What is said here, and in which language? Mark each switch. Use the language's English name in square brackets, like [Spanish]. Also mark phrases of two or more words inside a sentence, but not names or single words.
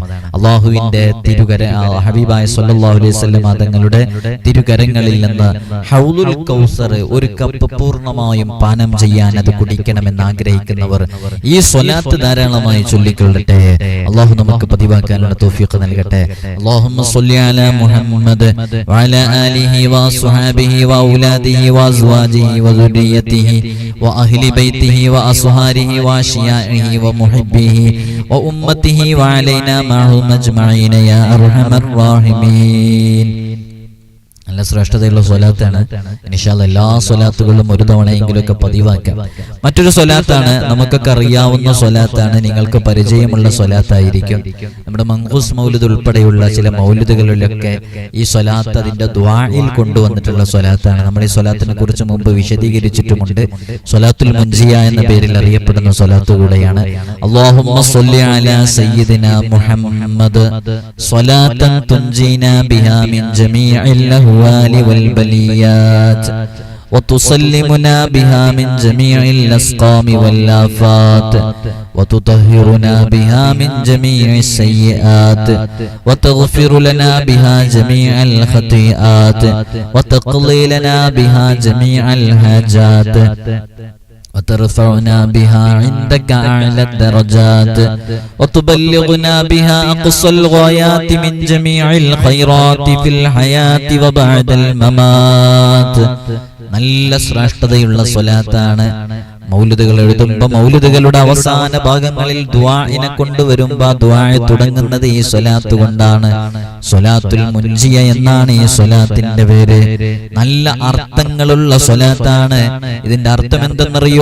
[Malayalam] അള്ളാഹുവിന്റെ ഹബീബായ [Arabic] صلى الله عليه وسلم [Malayalam] തങ്ങളുടെ തിരുകരങ്ങളിൽ നിന്ന് [Arabic] حوض الكوثر [Malayalam] ഒരു കപ്പ് പൂർണ്ണമായും പാനം ചെയ്യാൻ അത് കുടിക്കണമെന്ന് ആഗ്രഹിക്കുന്നവർ ഈ സ്വലാത്ത് ധാരാളമായി ചൊല്ലിക്കൊള്ളട്ടെ. അള്ളാഹു നമുക്ക് പതിവാക്കാനുള്ള തൗഫീഖ് നൽകട്ടെ. [Arabic] اللهم صل على محمد وعلى آله وأصحابه وأولاده وأزواجه وذريته وأهل بيته وأصهاره وأشيائه ومحبه وأمته وعلينا معهم أجمعين يا أرحم الراحمين. [Malayalam] നല്ല ശ്രേഷ്ഠതയുള്ള സ്വലാത്താണ്. ഇൻഷാല്ലാഹ് എല്ലാ സ്വലാത്തുകളും ഒരു തവണയെങ്കിലുമൊക്കെ പതിവാക്കാം. മറ്റൊരു സ്വലാത്താണ് നമുക്കൊക്കെ അറിയാവുന്ന സ്വലാത്താണ്, നിങ്ങൾക്ക് പരിചയമുള്ള സ്വലാത്തായിരിക്കും. നമ്മുടെ മങ്കൂസ് മൗലിദ് ഉൾപ്പെടെയുള്ള ചില മൗലിദുകളിലൊക്കെ ഈ സ്വലാത്ത് അതിന്റെ ദുആയിൽ കൊണ്ടുവന്നിട്ടുള്ള സ്വലാത്താണ്. നമ്മൾ ഈ സ്വലാത്തിനെ കുറിച്ച് മുമ്പ് വിശദീകരിച്ചിട്ടുമുണ്ട്. സ്വലാത്തുൽ മുൻജിയ എന്ന പേരിൽ അറിയപ്പെടുന്ന സ്വലാത്ത് കൂടെയാണ്. [Arabic] اللهم صل على سيدنا محمد صلاة تنجينا بها من جميع والبليات وتسلمنا بها من جميع الأسقام والآفات وتطهرنا بها من جميع السيئات وتغفر لنا بها جميع الخطيئات وتقضي لنا بها جميع الحاجات وترفعنا بها عندك أعلى الدرجات وتبلغنا بها أقصى الغايات من جميع الخيرات في الحياة وبعد الممات. [Malayalam] നല്ല ശ്രേഷ്ഠതയുള്ള സ്വലാത്താണ്. മൗലിദുകൾ എഴുതുമ്പോൾ മൗലിദുകളുടെ അവസാന ഭാഗങ്ങളിൽ ദുആഇനെ കൊണ്ടുവരുമ്പോൾ ദുആ തുടങ്ങുന്നത് ഈ സ്വലാത്ത് കൊണ്ടാണ്. സ്വലാത്തുൽ മുൻജിയ എന്നാണ് ഈ സ്വലാത്തിന്റെ പേര്. നല്ല അർത്ഥങ്ങളുള്ള സ്വലാത്താണ്. ഇതിന്റെ അർത്ഥം എന്തെന്നറിയോ?